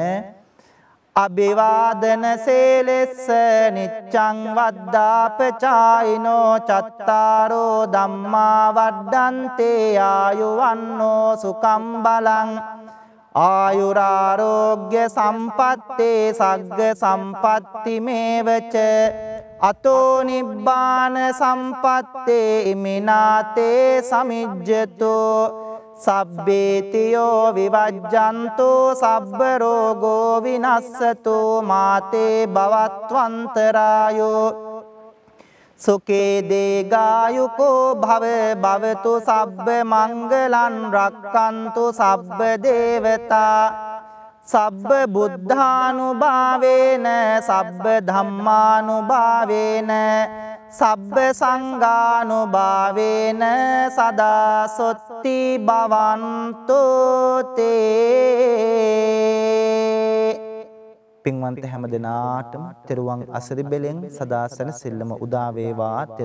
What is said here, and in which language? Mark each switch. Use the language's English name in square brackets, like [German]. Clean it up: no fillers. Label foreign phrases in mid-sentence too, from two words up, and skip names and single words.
[Pali] අභිවාදන සේලෙස්ස නිච්ඡං වද්දාපචායිනෝ චත්තාරෝ ධම්මා වඩ්ඩන්තේ ආයුවන්නෝ සුඛං බලං ආයුරාරෝග්‍ය සම්පත්තේ සග්ග සම්පatti මේවච අතෝ නිබ්බාන සම්පත්තේ ඉමිනාතේ සමිජ්ජතෝ සබ්බේතියෝ විවජ්ජන්තෝ සබ්බ රෝගෝ විනස්සතෝ මාතේ භවත්වන්තරායෝ සුකේ දේගායුකෝ භව භවතු සබ්බ මංගලං රක්칸තු සබ්බ දේවතා සබ්බ බුද්ධානුභාවේන සබ්බ ධම්මානුභාවේන සබ්බ සංඝානුභාවේන සදා සොත්ති භවන්තු තේ. [Sinhala] පින්වන්ත හැම දිනාටම තෙරුවන් අසරි බෙලෙන් සදා සැනසෙල්ලම උදා වේවා.